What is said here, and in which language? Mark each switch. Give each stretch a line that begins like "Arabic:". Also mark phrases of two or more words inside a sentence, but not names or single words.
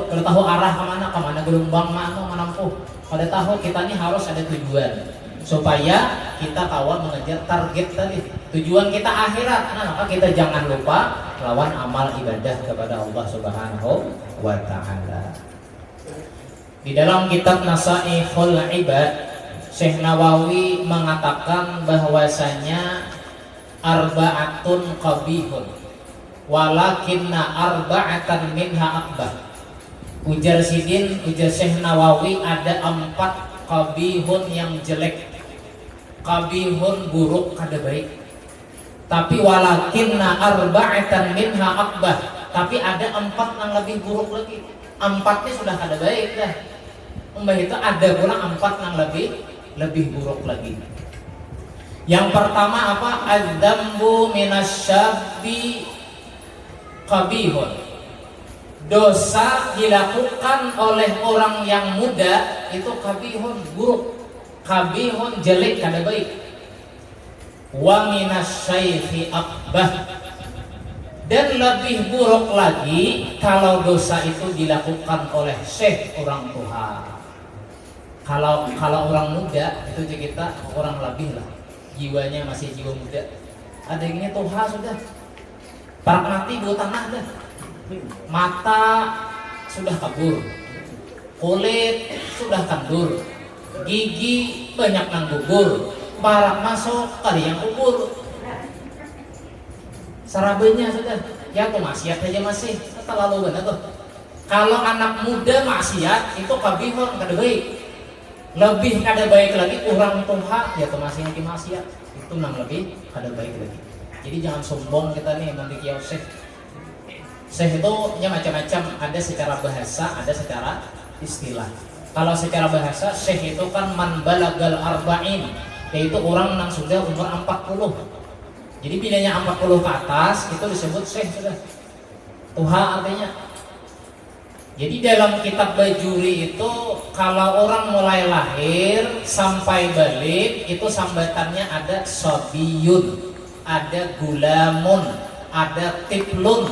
Banjar: Kada tahu arah kemana gelombang menampuh. Kada tahu kita ini harus ada tujuan supaya kita tahu mengejar target tadi.
Indonesian: Tujuan kita akhirat. Nah, maka kita jangan lupa lawan amal ibadah kepada Allah
Arabic: Subhanahu wa Ta'ala.
Indonesian: Di dalam kitab Nasaihul Ibad, Syekh Nawawi mengatakan bahwasanya
Arabic: arba'atun qabihun walakinna arba'atan minha akbah.
Banjar: Ujar Syekh Nawawi ada 4 qabihun yang jelek. Qabihun buruk kada baik. Tapi
Arabic: walakinna arba'atan minha akbah.
Indonesian: Tapi ada 4 yang lebih buruk lagi.
Banjar: 4-nya sudah kada baik dah.
Indonesian: Itu ada pula 4 yang lebih buruk lagi. Yang pertama apa?
Arabic: Adzambu minasyabbi qabihun.
Indonesian: Dosa dilakukan oleh orang yang muda itu qabihun, buruk.
Banjar: Qabihun, jelek, kada baik.
Arabic: Wa minasyaikhi akbah.
Indonesian: Dan lebih buruk lagi kalau dosa itu dilakukan oleh syekh, orang tua. Kalau orang muda itu kita orang lebih lah, jiwanya masih jiwa muda.
Banjar: Ada yang ini tuha sudah, parak mati bau tanah dah, mata sudah kabur, kulit sudah kandur, gigi banyak nang gugur, parak masuk kali yang kubur, sarabenya sudah, ya tuh maksiat aja masih terlalu benar tuh. Kalau anak muda maksiat itu kabihon kada baik. Lebih kada baik lagi orang tuha ya tuh masih lagi maksiat, itu nang lebih kada baik lagi.
Indonesian: Jadi jangan sombong kita nih memiliki syekh. Syekh itu ya macam-macam, ada secara bahasa, ada secara istilah. Kalau secara bahasa syekh itu kan
Arabic: man balagal arba'in,
Indonesian: yaitu orang yang sudah umur 40. Jadi bilanya 40 ke atas itu disebut syekh sudah.
Banjar: Tuha artinya. Jadi dalam kitab Bajuri itu kalau orang mulai lahir sampai balik itu sambatannya ada sobiyun, ada gulamun, ada tiflun.